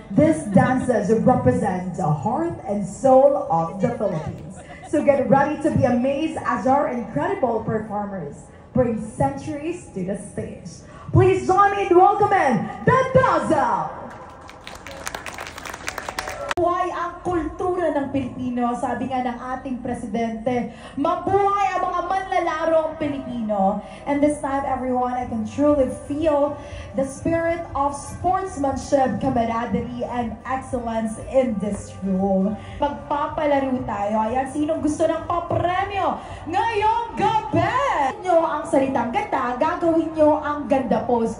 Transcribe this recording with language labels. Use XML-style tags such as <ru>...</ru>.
<en>These dances represent the heart and soul of the Philippines. So get ready to be amazed as our incredible performers bring centuries to the stage. Please join me in welcoming the Dazzle!</en> <tl>Mabuhay ang kultura ng Pilipino, sabi nga ng ating presidente. Mabuhay ang mga manlalarong Pilipino.</tl> <en>And this time, everyone, I can truly feel the spirit of sportsmanship, camaraderie, and excellence in this room.</en> <tl>Magpapalaro tayo. Ayan, sinong gusto ng papremyo ngayong gabi? Nyo ang salitang ganda, gagawin nyo ang ganda pose.</tl>